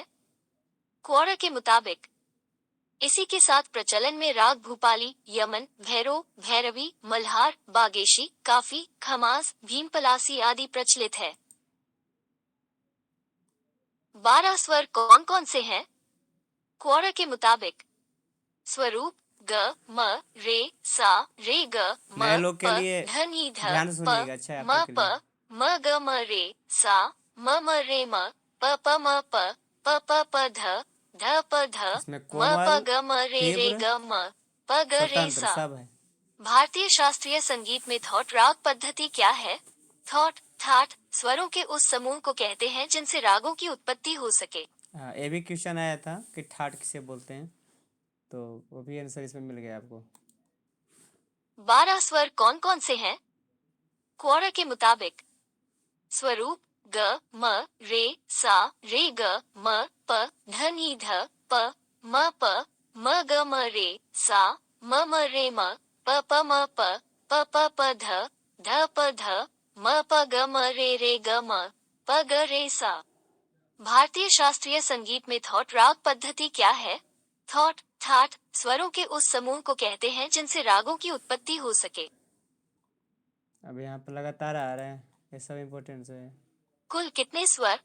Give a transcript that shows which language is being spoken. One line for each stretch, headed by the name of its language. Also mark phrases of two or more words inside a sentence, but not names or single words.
Hindi: क्वोरा के मुताबिक इसी के साथ प्रचलन में राग भूपाली, यमन, भैरव, भैरवी, मल्हार, बागेशी, काफी, खमास, भीमपलासी आदि प्रचलित है। 12 स्वर कौन कौन से हैं? क्वोरा के मुताबिक स्वरूप ग, म, रे, सा, रे, ग, म, नए लोग के प, लिए ध, नी, ध, ध्यान से सुनिएगा, अच्छा है आप म, लोग के प, लिए। म, ग, म, रे, सा, म, रे, म, प, म, प, ध, प, ध, इसमें म, प, कोमल, ग, म, रे, तीव्र, ग, म, प, ग, रे, स्वतंत्र सा। सब है। भारतीय शास्त्रीय संगीत में थॉट राग पद्धति क्या है? थॉट, ठाट स्वरों के उस समूह को कहते हैं जिनसे रागों की उत्पत्ति हो सके। हाँ, ये भी क्वेश्चन आया था कि ठाट किसे बोलते हैं, तो वो भी आंसर इसमें मिल गया आपको। 12 स्वर कौन कौन से हैं? क्वोरा के मुताबिक स्वरूप ग, म, रे, सा, रे, ग, म, प, ध, नी, ध, प, म प म ग म रे सा म रे म प म प ध प ध म प ग म रे ग म प ग रे सा। भारतीय शास्त्रीय संगीत में थॉट राग पद्धति क्या है? थॉट ठाट स्वरों के उस समूह को कहते हैं जिनसे रागों की उत्पत्ति हो सके। अब यहाँ पर लगातार आ रहे हैं, ये सब इम्पोर्टेंट है। कुल कितने स्वर?